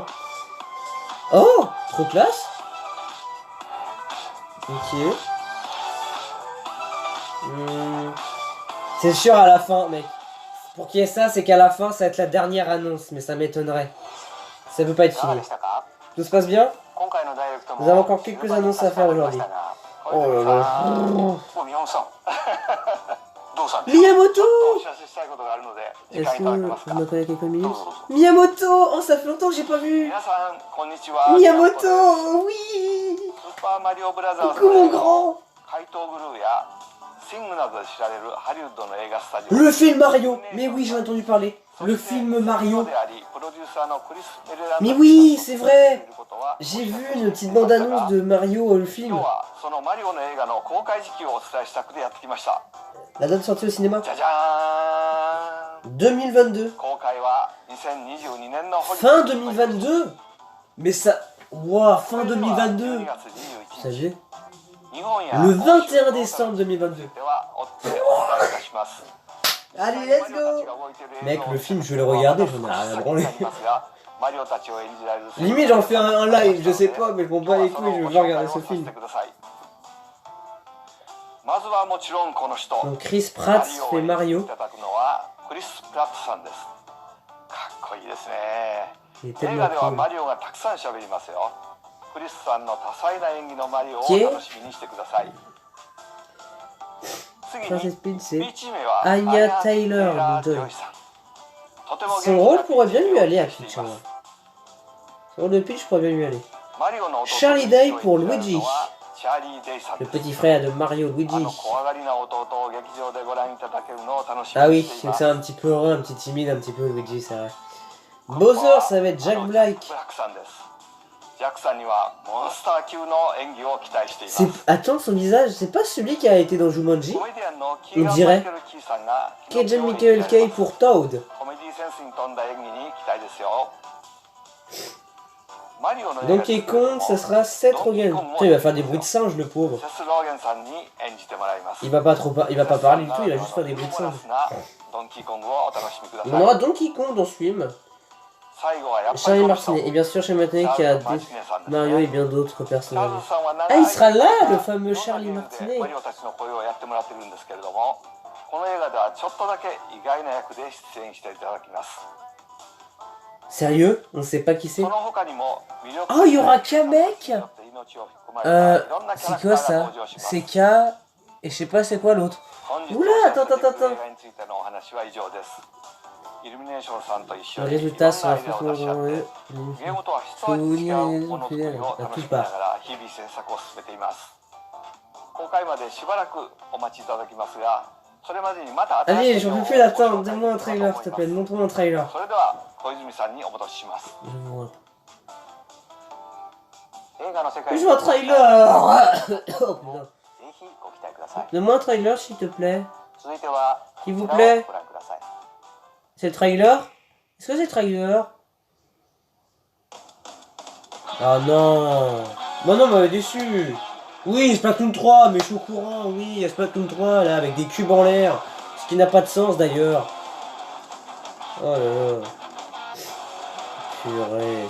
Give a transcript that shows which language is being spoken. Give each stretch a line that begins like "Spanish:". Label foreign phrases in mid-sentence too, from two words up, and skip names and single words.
French: Oh, trop classe. Ok. C'est sûr à la fin, mec. Pour qu'il y ait ça, c'est qu'à la fin, ça va être la dernière annonce, mais ça m'étonnerait. Ça peut pas être
Japanese: いかが
French: fini.
Japanese: でしたか？
French: Tout se passe bien?
Japanese: 今回のダイレクトも
French: Nous avons encore quelques annonces à faire aujourd'hui.
Japanese: 小泉
French: Oh
Japanese: さ
French: là
Japanese: ん
French: là.
Japanese: お宮本さんどうさんです
French: Miyamoto!
Japanese: お知らせしたいことがあるので時
French: Est-ce
Japanese: 間い
French: que
Japanese: ただけます
French: vous
Japanese: か？
French: m'accordez quelques
Japanese: どう
French: minutes?
Japanese: ぞどうぞ
French: Miyamoto! Oh, ça fait longtemps que j'ai pas vu!
Japanese: 皆さんこんにちは
French: Miyamoto! Oui!
Japanese: スーパーマリオブラザーズ
French: Coucou
Japanese: の
French: mon grand!
Japanese: 怪盗グルーやシングなどで知られるハリウッドの映画スタジオ
French: Le film Mario! Mais oui, j'en ai entendu parler. Le film Mario.
Japanese: でありプロデューサーのクリス・メレランド
French: Mais oui, c'est vrai!
Japanese: ということは
French: J'ai vu une petite bande-annonce de Mario, le
Japanese: 今
French: film.
Japanese: 日はそのマリオの映画の公開時期をお伝えしたくてやってきました
French: La date de sortie au cinéma?
Japanese: じゃじゃーん
French: 2022.
Japanese: 公開は2022年の
French: Fin 2022? Mais ça... Wow, fin 2022!
Japanese: 12月21
French: Ça
Japanese: 日
French: j'ai...
Japanese: 日本や
French: Le 21 décembre 2022.
Japanese: では追ってお伝えいたします
French: Allez,
English: let's go!
French: Mec, le film, je vais le regarder, j'en ai rien à branler. Limite, j'en fais un live, je sais pas, mais je m'en bats les couilles, je veux pas regarder ce film. Donc Chris Pratt fait Mario. Il est
Japanese: 映
French: tellement
Japanese: 画では
French: cool.
Japanese: マリオがたくさん喋りますよ。クリスさんの多彩な演技のマリオを
French: qui est
Japanese: 楽しみにしてください。次
French: Princess
Japanese: に
French: Peach, c'est
Japanese: ビーチ名は
French: Anya Taylor
Japanese: ジ
French: Joy.
Japanese: ョイさん。とても元気
French: Son
Japanese: な
French: rôle pourrait bien
Japanese: ピーチ
French: lui
Japanese: を
French: aller à
Japanese: 演じてい
French: Peach, en
Japanese: ま
French: vrai.
Japanese: す
French: Son rôle de Peach pourrait bien lui aller.
Japanese: マリオの弟
French: Charlie Day pour
Japanese: ピーチを演じ
French: Luigi.
Japanese: るのはチャーリー・デイさん
French: Le
Japanese: です。
French: petit frère de Mario,
Japanese: あ
French: Luigi.
Japanese: の怖がりな弟を劇場でご覧いただけるのを楽し
French: Ah
Japanese: みに
French: oui,
Japanese: してい
French: c'est
Japanese: ま
French: que
Japanese: す。
French: c'est un petit peu heureux, un petit timide, un petit peu Luigi, c'est vrai. Bowser, ça va être Jack Black.
Japanese: ブラックさんです。ジャックさんにはモンスター級の演技を期待しています
French: C'est... Attends, son visage, c'est pas celui qui a été dans Jumanji?
Japanese: コメディアンのキー
French: On
Japanese: ガン・マ
French: dirait
Japanese: イケル・キーさんが
French: Kejan Michael Kay pour Toad.
Japanese: コメディセンスに富んだ演技に期待ですよ。マリオの映画
French: Donkey Kong, ça sera Seth Rogen. Putain, il va faire des bruits de singe, le pauvre.
Japanese: セス・ローゲンさんに演じてもらいます。
French: Il va pas trop il va pas parler du tout, il va juste faire des bruits de singe.
Japanese: ドンキーコングをお楽しみくだ
French: On
Japanese: さい。
French: aura Donkey Kong dans ce film.
Japanese: 最後はやっぱり
French: Charlie
Japanese: この人
French: Martinet. Et bien sûr, Charlie Martinet qui a des...
Japanese: マルティネさんですね
French: Mario et bien d'autres
Japanese: チャール
French: personnages.
Japanese: ズさんは長
French: Ah,
Japanese: い
French: il sera là,
Japanese: 間
French: le fameux
Japanese: いろんな
French: Charlie
Japanese: ゲームで
French: Martinet.
Japanese: マリオたちの声をやってもらってるんですけれども、この映画ではちょっとだけ意外な役で出演していただきます。
French: Sérieux? On sait pas qui c'est?
Japanese: その他にも魅力
French: Oh, il y aura Kamek?
Japanese: 命を含まれたいろんなキャラ
French: C'est
Japanese: クター
French: quoi
Japanese: が
French: ça?
Japanese: 登場します。
French: C'est K... Et je sais pas c'est quoi l'autre.
Japanese: 本日
French: Oula,
Japanese: お
French: attends,
Japanese: 知らせ
French: attends,
Japanese: できる
French: attends.
Japanese: 映画についてのお話は以上です。イルミネーションさんと一緒
French: Le
Japanese: にいろん
French: résultat
Japanese: な
French: sera
Japanese: アイデアを出し合って ゲームとは一味違うものづくりを楽しみながら日々制作を進めています。公開までしばらくお待ちいただきますが、それまでにまた
French: Allez,
Japanese: 新しい
French: j'en
Japanese: 情
French: peux
Japanese: 報を
French: plus
Japanese: ご紹
French: d'attendre.
Japanese: 介
French: Donne-moi un
Japanese: でき
French: trailer,
Japanese: れば
French: s'il
Japanese: と
French: te
Japanese: 思い
French: plaît.
Japanese: ます。
French: Montre-moi un trailer.
Japanese: それでは小泉さんにお戻しします。
French: Je veux voir.
Japanese: 映画の世界
French: Je
Japanese: に
French: veux un trailer. Oh putain.
Japanese: ぜひご期待ください。
French: Donne-moi un trailer, s'il te plaît.
Japanese: 続いては
French: S'il vous
Japanese: こちらを
French: plaît.
Japanese: ご覧ください。
French: C'est le trailer? Est-ce que c'est le trailer? Ah non. Bah non, m'avait déçu. Oui, Splatoon 3, mais je suis au courant. Oui, il y a Splatoon 3 là avec des cubes en l'air. Ce qui n'a pas de sens d'ailleurs. Oh là là. Purée.